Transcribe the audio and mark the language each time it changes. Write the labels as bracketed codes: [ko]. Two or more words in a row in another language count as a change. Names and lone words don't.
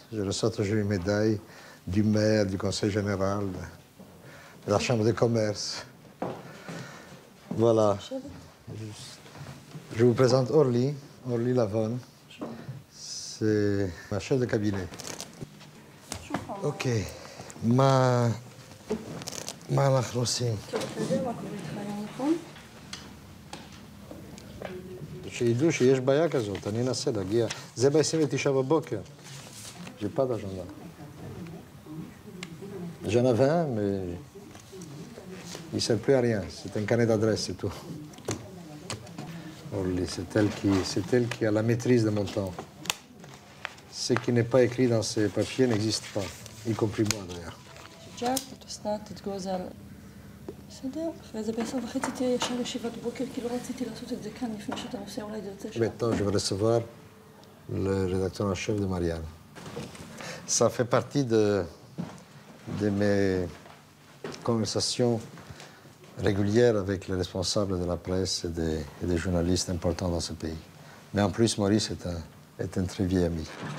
[fr] Je reçois toujours une médaille du maire, du conseil général, de la chambre de commerce. Voilà. Je vous présente Orly Lavonne. C'est ma chef de cabinet. Ok. [he] מה אנחנו עושים? שידעו שיש בעיה כזאת, אני אנסה להגיע. זה ב-29 בבוקר. [fr] J'ai pas d'agenda. J'en avais un, mais il ne sert plus à rien. C'est un carnet d'adresse, c'est tout. Orly, c'est elle qui a la maîtrise de mon temps. Ce qui n'est pas écrit dans ces papiers n'existe pas, y compris moi d'ailleurs. [he] ג'אק, אסנת, תתגוז על... בסדר, אחרי זה ב10:30 תהיה ישר ישיבת בוקר, כי לא רציתי לעשות את זה כאן לפני שאתה נוסע, אולי זה יוצא שם. [fr] Maintenant, je vais recevoir le rédacteur en chef de Marianne. Ça fait partie de mes conversations régulières avec les responsables de la presse et des journalistes importants dans ce pays. Mais en plus, Maurice est un très vieil ami.